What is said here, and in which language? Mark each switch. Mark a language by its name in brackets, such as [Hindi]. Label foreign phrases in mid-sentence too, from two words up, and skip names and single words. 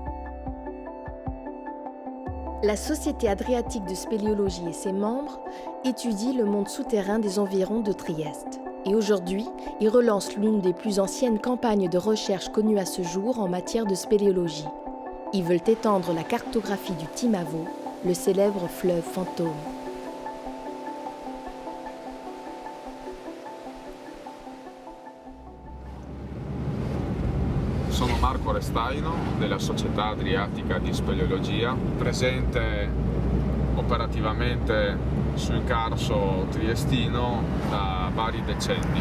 [French] La Société adriatique de spéléologie et ses membres étudient le monde souterrain des environs de Trieste. Et aujourd'hui, ils relancent l'une des plus anciennes campagnes de recherche connues à ce jour en matière de spéléologie. Ils veulent étendre la cartographie du Timavo, le célèbre fleuve fantôme. [Italian] Sono Marco Restaino della Società Adriatica di Speleologia, presente operativamente sul Carso triestino da vari decenni.